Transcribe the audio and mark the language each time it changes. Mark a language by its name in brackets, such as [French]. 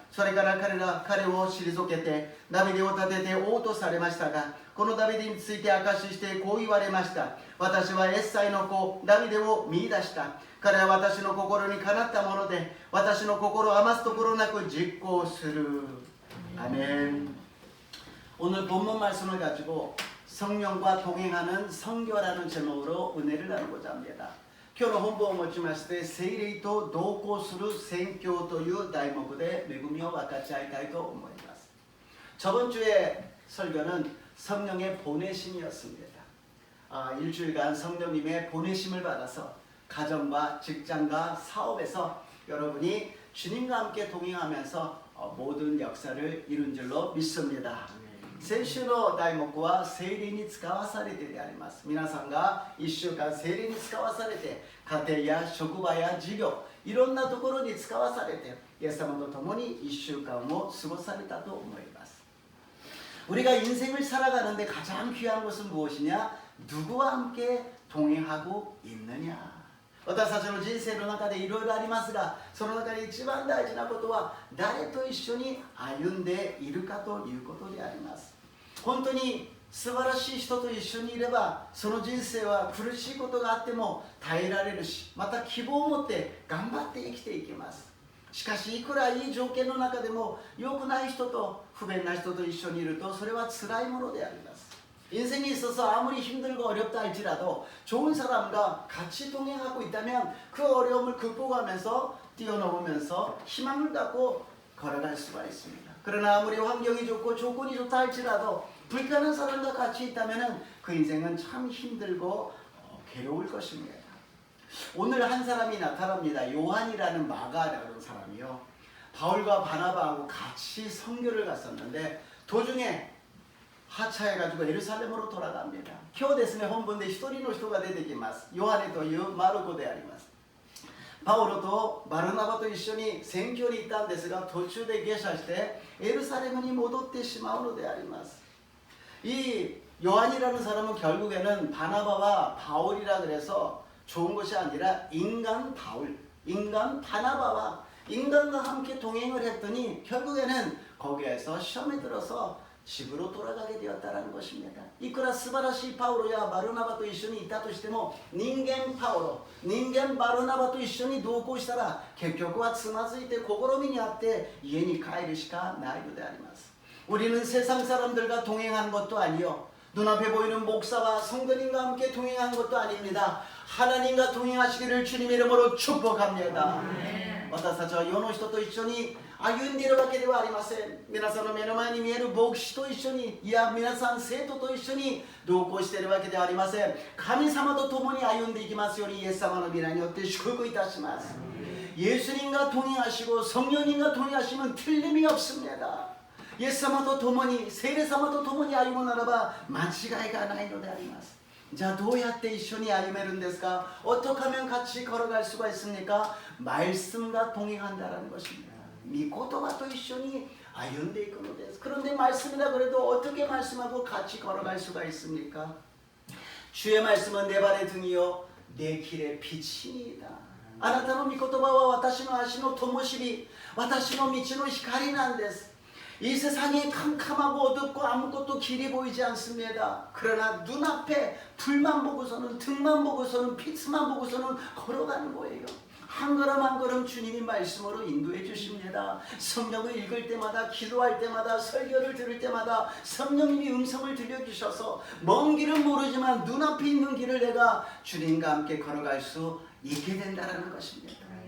[Japanese] それから彼を退けてダビデを立てて王とされましたが、このダビデについて証ししてこう言われました。私はエッサイの子ダビデを見出した。彼は私の心にかなったもので、私の心を余すところなく実行する。 [Korean] 아멘. 오늘 본문 말씀을 가지고 성령과 동행하는 성교라는 제목으로 은혜를 나누고자 합니다. [Japanese] 今日の本文をもちまして聖霊と同行する宣教という題目で恵みを分かち合いたいと思います。 [Korean] 저번 주에 설교는 성령의 보내심이었습니다. 일주일간 성령님의 보내심을 받아서 가정과 직장과 사업에서 여러분이 주님과 함께 동행하면서 모든 역사를 이룬 줄로 믿습니다. [Japanese] 先週の題目は聖霊に使わされてであります。皆さんが1週間聖霊に使わされて家庭や職場や事業いろんなところに使わされてイエス様と共に1週間を過ごされたと思います。 [Korean] 우리가 인생을 살아가는데 가장 귀한 것은 무엇이냐? 누구와 함께 동행하고 있느냐? [Japanese] 私たちの人生の中でいろいろありますが、その中で一番大事なことは誰と一緒に歩んでいるかということであります。本当に素晴らしい人と一緒にいれば、その人生は苦しいことがあっても耐えられるし、また希望を持って頑張って生きていきます。しかしいくらいい条件の中でも良くない人と不便な人と一緒にいるとそれは辛いものであります。 [Korean] 인생에 있어서 아무리 힘들고 어렵다 할지라도 좋은 사람과 같이 동행하고 있다면 그 어려움을 극복하면서 뛰어넘으면서 희망을 갖고 걸어갈 수가 있습니다. 그러나 아무리 환경이 좋고 조건이 좋다 할지라도 불편한 사람과 같이 있다면 그 인생은 참 힘들고 괴로울 것입니다. 오늘 한 사람이 나타납니다. 요한이라는 마가라는 사람이요. 바울과 바나바하고 같이 선교를 갔었는데 도중에 하차해가지고 예루살렘으로 돌아갑니다. [Japanese] 今日ですね、本文で一人の人が出てきます。ヨハネというマルコであります。パウロとバルナバと一緒に宣教に行ったんですが、途中で下車してエルサレムに戻ってしまうのであります。 [Korean] 이 요한이라는 사람은 결국에는 바나바와 바울이라 그래서 좋은 것이 아니라 인간 바울, 인간 바나바와 인간과 함께 동행을 했더니 결국에는 거기에서 시험에 들어서 집으로 돌아가게 되었다는 것입니다. [Japanese] いくら素晴らしいパウロやバルナバと一緒にいたとしても人間パウロ、人間バルナバと一緒に同行したら結局はつまずいて試みにあって家に帰るしかないのであります。 [Korean] 우리는 세상 사람들과 동행한 것도 아니요 눈앞에 보이는 목사와 성도님과 함께 동행한 것도 아닙니다. 하나님과 동행하시기를 주님 이름으로 축복합니다. [Japanese] 私たちは世の人と一緒に歩んでいるわけではありません。皆さんの目の前に見える牧師と一緒に、いや皆さん生徒と一緒に同行しているわけではありません。神様と共に歩んでいきますようにイエス様の皆によって祝福いたします。 [Korean] 예수님과 동행하시고 성령님과 동행하시면 틀림이 없습니다. [Japanese] 예수様と共に、聖霊様と共に歩むならば間違いがないのであります。 자, どうやって一緒に歩めるんですか? [Korean] 어떻게 하면 같이 걸어갈 수가 있습니까? 말씀과 동행한다라는 것입니다. [Japanese] 미코토바도 一緒に歩んでいくのです. [Korean] 그런데 말씀이라 그래도 어떻게 말씀하고 같이 걸어갈 수가 있습니까? 주의 말씀은 내 발의 등이요 내 길의 빛이니이다. [Japanese] あなたの御言葉は私の足の灯火、私の道の光なんです. [Korean] 이 세상이 캄캄하고 어둡고 아무것도 길이 보이지 않습니다. 그러나 눈앞에 불만 보고서는, 등만 보고서는, 빛만 보고서는 걸어가는 거예요. 한 걸음 한 걸음 주님이 말씀으로 인도해 주십니다. 성경을 읽을 때마다, 기도할 때마다, 설교를 들을 때마다 성령님이 음성을 들려주셔서 먼 길은 모르지만 눈앞에 있는 길을 내가 주님과 함께 걸어갈 수 있게 된다는 것입니다.